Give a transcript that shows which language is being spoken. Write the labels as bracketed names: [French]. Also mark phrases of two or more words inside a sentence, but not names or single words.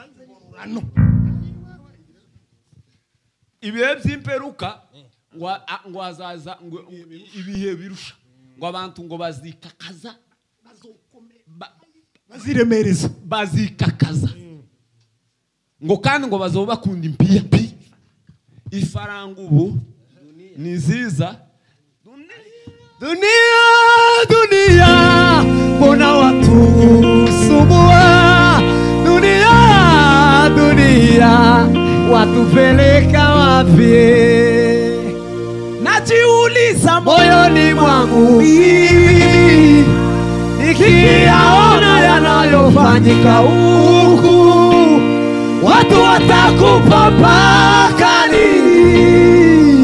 [Rundi] Ibihe by'imperuka ngo azaza ngo ibihe birusha ngo abantu ngo bazikakaza baziremereza bazikakaza ngo kandi ngo bazoba bakunda impiya ifaranga ubu ni ziza [Swahili] dunia mbona watu sumbua dunia watupeleka wapi? Najiuliza moyoni mwangu nikiyaona yanayofanyika huku, watu watakufa mpaka lini?